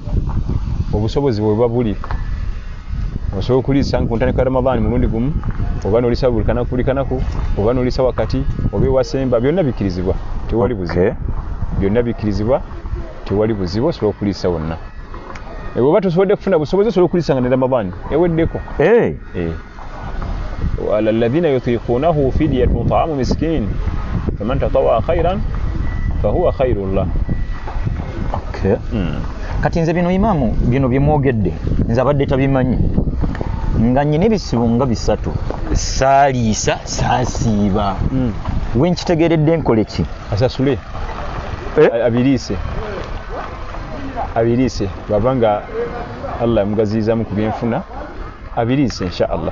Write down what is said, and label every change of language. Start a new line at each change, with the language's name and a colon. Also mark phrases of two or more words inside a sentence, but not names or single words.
Ganda: obusobozi bwe buba buli osobola okuliisa ku ntandikwa ya ramadaani mulundi gumu oba n'oliisa buli kanaku oba n'oliisa wakati oba ewasemba byonna bikkirizibwa tewali buzibu byonna bikkirizibwa tewali buzibu osobola okuliisa wonna oba tosobodde kufuna busobozi osobola okuliisa nga ne ramadaani eweddeko
Arabic: وعلى الذين يطيقونه فدية طعام مسكين فمن تطوع خيرا فهو خير الله
Ganda: kati nze bino imamu bino byemwogedde nze abadde tabimanyi nga nnyina ebisibo nga bisatu saaliisa saasiiba wenkitegeredde nkole ki asasule abiriise bwaba nga allah yamugaziyizamu ku byenfuna abiriise
Arabic: إن شاء الله